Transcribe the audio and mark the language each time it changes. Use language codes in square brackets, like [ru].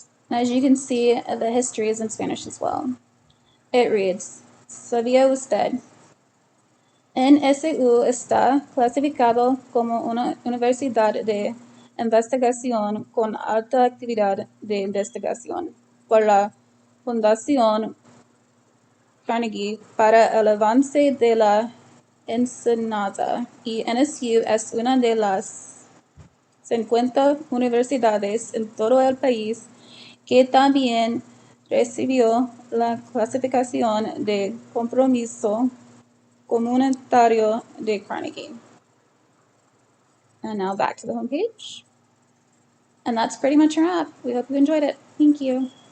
[en] As you can see, the history is in Spanish as well. It reads, [es] ¿Sabía usted? NSU está clasificado como una universidad de investigación con alta actividad de investigación por la Fundación Carnegie para el avance de la enseñanza, y NSU es una de las 50 universidades en todo el país que también recibió la clasificación de compromiso comunitario de Carnegie. [en] And now back to the homepage. And that's pretty much our app. We hope you enjoyed it. Thank you.